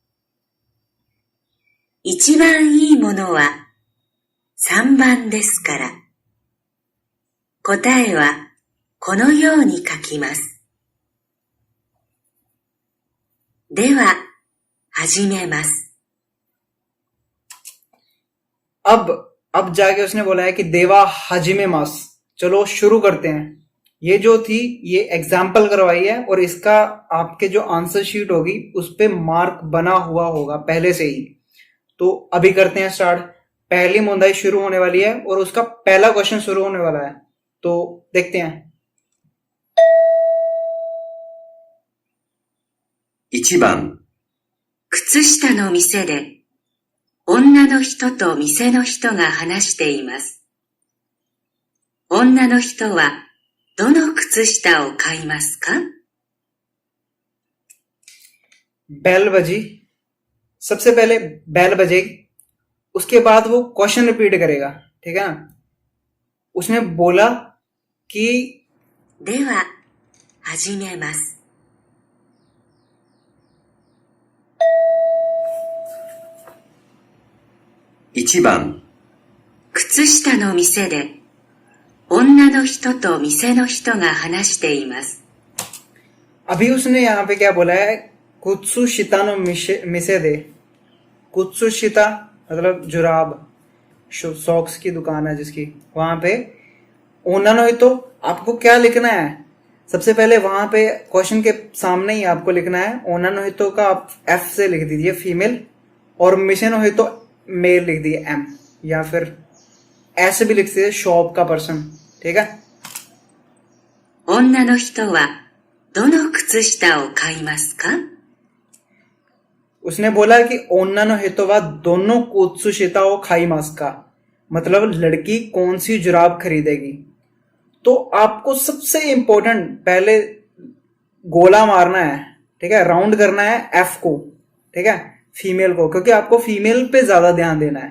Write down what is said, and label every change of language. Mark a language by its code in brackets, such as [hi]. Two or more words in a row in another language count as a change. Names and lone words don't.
[ja] 一番いいものは3番ですから、答えはこのように書きます。では、始めます。 [hi] अब जाके उसने बोला है कि [ja] では始めます, [hi] चलो शुरू करते हैं। ये जो थी ये एग्जाम्पल करवाई है और इसका आपके जो [en] answer sheet [hi] होगी उस पे मार्क बना हुआ होगा पहले से ही। तो अभी करते हैं स्टार्ट। पहली मुंदाई शुरू होने वाली है और उसका पहला क्वेश्चन शुरू होने वाला है, तो देखते हैं। [ja] 1 番、靴下の店で女の人と店の人が話しています。女の人はどの靴下を買いますか？ [hi] बेल बजी, सबसे पहले बेल बजेगी, उसके बाद वो [en] question repeat [hi] करेगा, ठीक है ना। उसने बोला कि [ja] では、始めます。 1番、靴下の店で女の人と店の人が話しています。 [hi] अभी उसने यहाँ पे क्या बोला है? [ja] 靴下の店で. 靴下 [hi] मतलब जुराब, सॉक्स की दुकान है जिसकी, वहां पे [ja] 女の, [hi] तो आपको क्या लिखना है? सबसे पहले वहां पे क्वेश्चन के सामने ही आपको लिखना है [ja] 女の人 [hi] का आप एफ से लिख दीजिए फीमेल, और [ja] 店の人 [hi] मेल लिख दिए एम, या फिर ऐसे भी लिख दीजिए शॉप का पर्सन, ठीक है। [ja] 女の人はどの靴下を買いますか? [hi] उसने बोला कि [ja] 女の人はどの靴下を買いますか, [hi] मतलब लड़की कौन सी जुराब खरीदेगी। तो आपको सबसे इंपॉर्टेंट पहले गोला मारना है, ठीक है, राउंड करना है एफ को, ठीक है, फीमेल को, क्योंकि आपको फीमेल पे ज्यादा ध्यान देना है।